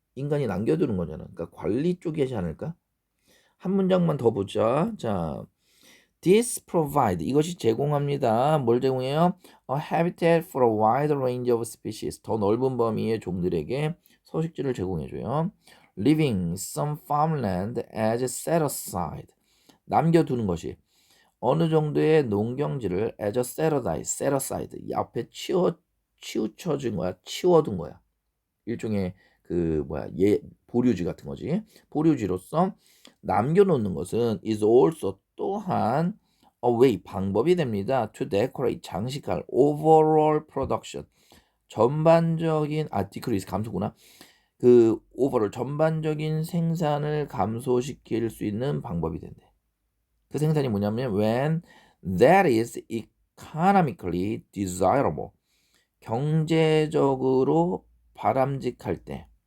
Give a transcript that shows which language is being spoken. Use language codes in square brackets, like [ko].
[ko] 인간이 남겨두는 거잖아. 그러니까 관리 쪽이지 않을까? 한 문장만 더 보자. 자, [en] this provide [ko] 이것이 제공합니다. 뭘 제공해요? [en] A habitat for a wide range of species. [ko] 더 넓은 범위의 종들에게 서식지를 제공해줘요. [en] Leaving some farmland as set aside. [ko] 남겨두는 것이 어느 정도의 농경지를 [en] as a set aside [ko] 앞에 치우쳐준 거야. 치워둔 거야. 일종의 그 뭐야 보류지 같은 거지. 보류지로서 남겨놓는 것은 [en] is also [ko] 또한 [en] a way [ko] 방법이 됩니다. [en] to decorate [ko] 장식할 [en] overall production [ko] 전반적인 [en] decrease [ko] 감소구나. 그 overall 전반적인 생산을 감소시킬 수 있는 방법이 된대. 그 생산이 뭐냐면 [en] when that is economically desirable [ko] 경제적으로 바람직할 때